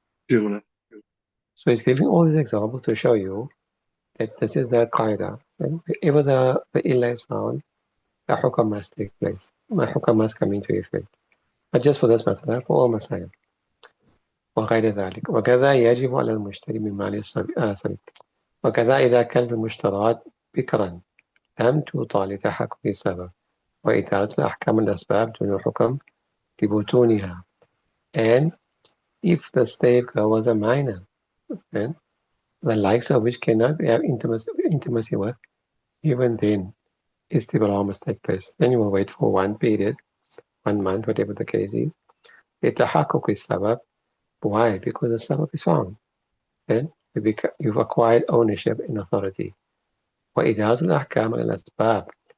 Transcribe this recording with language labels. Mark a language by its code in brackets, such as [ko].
[en] Sure. So he's giving all these examples to show you that this is the qaida. Wherever the illa is found, the hukam must take place. The hukam must come into effect. Not just for this masala, for all masail. [ar] وغير ذلك وكذا يجب على المشتري من مال الصبي وكذا إذا كانت المشترات بكرا لم توطى لتحكم السبب وإدارة الأحكام الأسباب دون حكم ببطونها. [en] And if the slave girl was a minor, then the likes of which cannot have intimacy with, even then istibra must take place. Then you will wait for one period, 1 month, whatever the case is. [ar] لتحقق السبب. [en] Why? Because the sabab is found. Then you've acquired ownership and authority. [ar] وإدارة الأحكام على الأسباب.